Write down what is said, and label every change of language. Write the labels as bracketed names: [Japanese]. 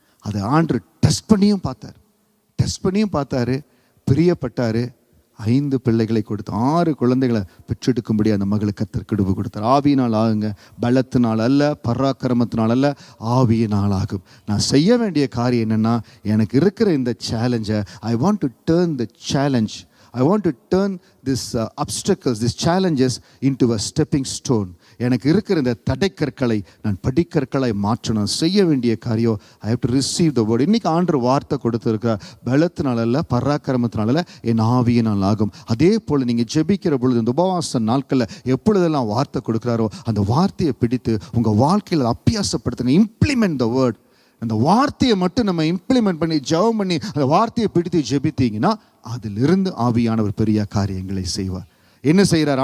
[Tamil] அதை ஆண்டவர் டெஸ்ட் பண்ணியும் பார்த்தாரு, பிரியப்பட்டாரு. 5 பிள்ளைகளை கொடுத்து 6 குழந்தைகளை பெற்றெடுக்கும்படி அந்த மகளுக்கு கர்த்தர் கிருபை கொடுத்தார். ஆவியினால் ஆகுங்க, பலத்தினால் அல்ல, பராக்கிரமத்தினால் அல்ல, ஆவியினால் ஆகும். நான் செய்ய வேண்டிய காரியம் என்னென்னா, எனக்கு இருக்கிற இந்த சேலஞ்சை [English] I want to turn the challenge, I want to turn this obstacles, these challenges into a stepping stone. [Tamil] எனக்கு இருக்கிற இந்த தடைக்கற்களை நான் படிக்கற்களை மாற்றணும். செய்ய வேண்டிய காரியம், [English] I have to receive the word. [Tamil] இன்னைக்கு ஆண்டவர் வார்த்தை கொடுத்துருக்கிறார். பலத்தினால அல்ல, பராக்கிரமத்தினால அல்ல, என் ஆவியினால் ஆகும். அதே போல் நீங்கள் ஜெபிக்கிற பொழுது இந்த உபவாச நாட்களில் எப்பொழுதெல்லாம் வார்த்தை கொடுக்குறாரோ அந்த வார்த்தையை பிடித்து உங்கள் வாழ்க்கையில் அபியாசப்படுத்துங்க. [English] Implement the word. [Tamil] அந்த வார்த்தையை மட்டும் நம்ம இம்ப்ளிமெண்ட் பண்ணி ஜெபம் பண்ணி அந்த வார்த்தையை பிடித்து ஜெபித்தீங்கன்னா அதிலிருந்து ஆவியானவர் பெரிய காரியங்களை செய்வார். என்ன செய்கிறார்?